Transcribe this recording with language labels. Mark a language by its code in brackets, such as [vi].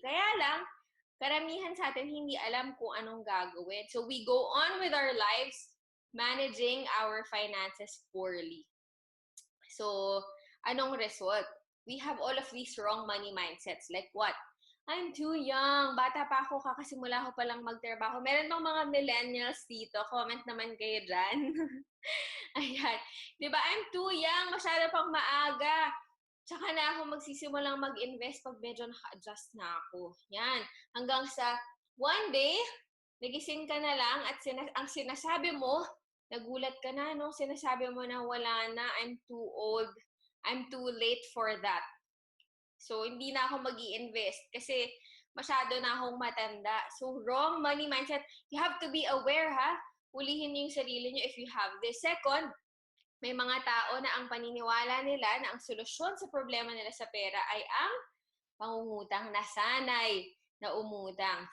[tl] Kaya lang, karamihan sa atin hindi alam kung anong gagawin. [en] So, we go on with our lives managing our finances poorly. So, [tl] anong result? [en] We have all of these wrong money mindsets. Like what? I'm too young. [tl] Bata pa ako, kakasimula ko palang magtrabaho. Meron bang mga millennials dito? Comment naman kayo dyan. Ayan. Diba? [en] I'm too young. [tl] Masyado pang maaga. Tsaka na ako magsisimulang mag-invest pag medyo naka-adjust na ako. Yan. Hanggang sa one day, nagising ka na lang at ang sinasabi mo, nagulat ka na, no? Sinasabi mo na wala na, [en] I'm too old, I'm too late for that. [tl] So, hindi na ako mag-i-invest kasi masyado na akong matanda. [en] So, wrong money mindset. You have to be aware, ha? [tl] Hulihin niyo yung sarili niyo [en] if you have this. [tl] Second, may mga tao na ang paniniwala nila na ang solusyon sa problema nila sa pera ay ang pangungutang na sanay na umutang.